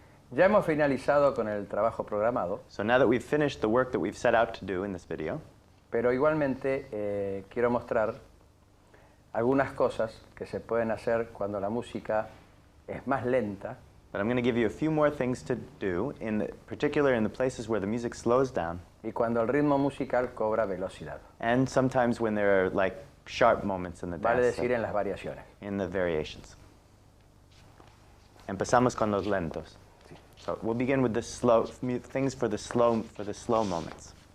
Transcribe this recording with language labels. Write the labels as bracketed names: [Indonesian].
[Spanish] Ya hemos finalizado con el trabajo programado. [English] So now that we've finished the work that we've set out to do in this video, [Spanish] pero igualmente quiero mostrar algunas cosas que se pueden hacer cuando la música es más lenta. [English] but I'm going to give you a few more things to do, particular in the places where the music slows down, [Spanish] Y cuando el ritmo musical cobra velocidad. [English] and sometimes when there are like sharp moments in the [Spanish] Vale [English] dance, [Spanish] decir en las variaciones. [English] in the variations. [Spanish] Empezamos con los lentos. [English] So we'll begin with the slow things for the slow moments.